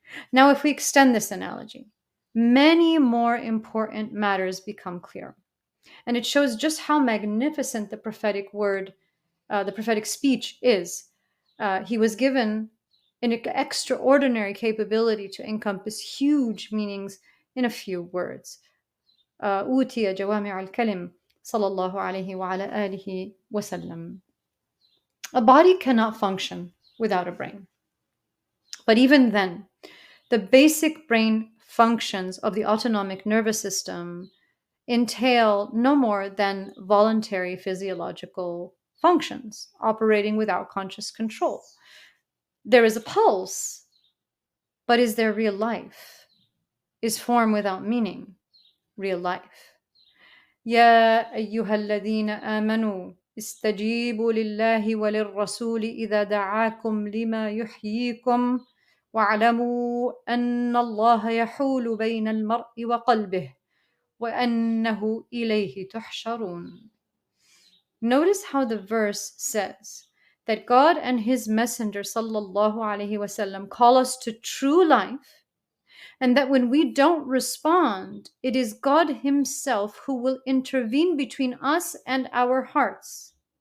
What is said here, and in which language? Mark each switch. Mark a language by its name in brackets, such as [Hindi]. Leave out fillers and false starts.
[English] Now, if we extend this analogy, many more important matters become clear. And it shows just how magnificent the prophetic word, the prophetic speech is. He was given an extraordinary capability to encompass huge meanings in a few words. [Arabic] أوتي جوامع الكلم صلى الله عليه وعلى آله وسلم. [English] A body cannot function without a brain. But even then, the basic brain functions of the autonomic nervous system entail no more than voluntary physiological functions operating without conscious control. There is a pulse, but is there real life? Is form without meaning real life? [Arabic] يا أيها الذين آمنوا استجيبوا لله وللرسول إذا دعاكم لما يحييكم واعلموا أن الله يحول بين المرء وقلبه وأنه إليه تحشرون. [English] Notice how the verse says that God and His Messenger sallallahu alaihi wasallam call us to true life, and that when we don't respond, it is God Himself who will intervene between us and our hearts.